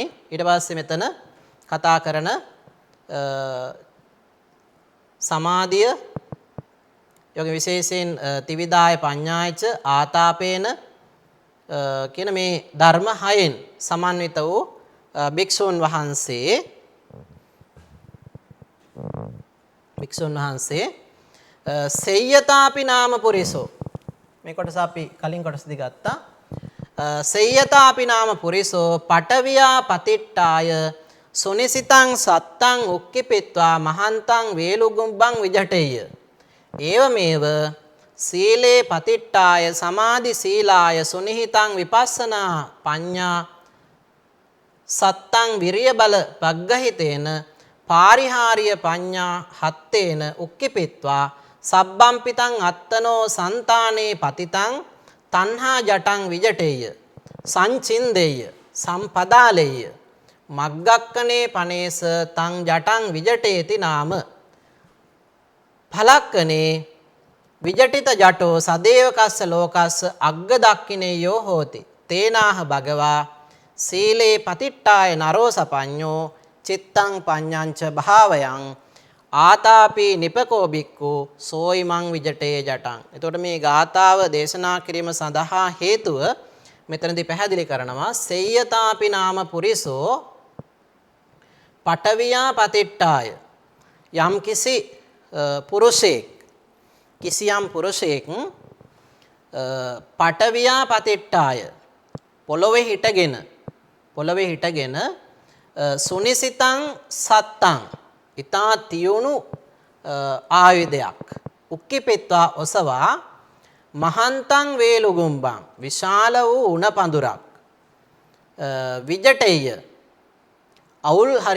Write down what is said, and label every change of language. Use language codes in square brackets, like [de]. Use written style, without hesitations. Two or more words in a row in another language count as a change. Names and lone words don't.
[si] ඊට පස්සේ මෙතන කතා කරන සමාධිය යෝග විශේෂයෙන් [pi] ත්‍රිවිධාය පඤ්ඤායච ආතාපේන [si] කියන මේ ධර්ම හයෙන් සමන්විත වූ භික්ෂුන් වහන්සේ [pi] සේය්‍යතාපි නාම පුරිසෝ [si] මේ කොටස අපි කලින් කොටසදී ගත්තා. [pi] සේය්‍යතාපි නාම පුරිසෝ පඨවියා පතිට්ඨාය සුනිසිතං සත්තං උක්කිපිත්වා මහන්තං වේලුගුම්බං විජටේය. ඒවමේව සීලේ පතිට්ඨාය සමාධි සීලාය සුනිහිතං විපස්සනා පඤ්ඤා සත්තං විරිය බල පග්ගහිතේන පාරිහාරිය පඤ්ඤා හත්තේන උක්කිපිත්වා සබ්බම්පිතං අත්තනෝ සන්තානේ පතිතං තණ්හා ජටං විජටේය සංචින්දේය සම්පදාලේය මග්ගක්කනේ පනේස තං ජටං විජටේති නාම ඵලක්කනේ විජටිත ජටෝ සදේවකස්ස ලෝකස්ස අග්ග දක්ඛිනේයෝ හෝති තේනාහ භගවා සීලේ පතිට්ඨාය නරෝ සපඤ්ඤෝ චිත්තං පඤ්ඤංච භාවයං ආතාපි නිපකෝ බික්ඛු සෝයිමං විජටේ ජටං. [si] එතකොට මේ ගාථාව දේශනා කිරීම සඳහා හේතුව මෙතනදී පැහැදිලි කරනවා [pi] සේය්‍යතාපි නාම පුරිසෝ පඨවියා පතිට්ඨාය [si] යම් කිසි පුරුෂයෙක් කිසියම් පුරුෂයෙක් [pi] පඨවියා පතිට්ඨාය [si] පොළොවේ හිටගෙන [pi] සුනිසිතං සත්තං [si] ඊතා තියුණු ආයුධයක් උක්කිපෙත්වා ඔසවා [pi] මහන්තං වේලුගුම්බං [si] විශාල වූ උණ පඳුරක් විජටේය අවුල්